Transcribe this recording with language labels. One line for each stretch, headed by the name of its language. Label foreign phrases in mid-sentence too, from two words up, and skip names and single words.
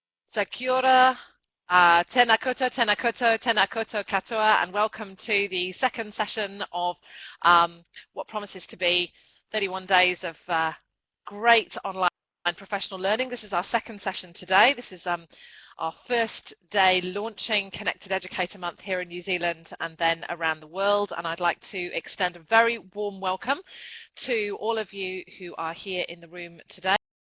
Māori: So kia ora, tēnā koutou, tēnā koutou, tēnā koutou katoa,
English: and welcome to the second session of what promises to be 31 days of great online professional learning. This is our second session today. This is our first day launching Connected Educator Month here in New Zealand and then around the world, and I'd like to extend a very warm welcome to all of you who are here in the room today.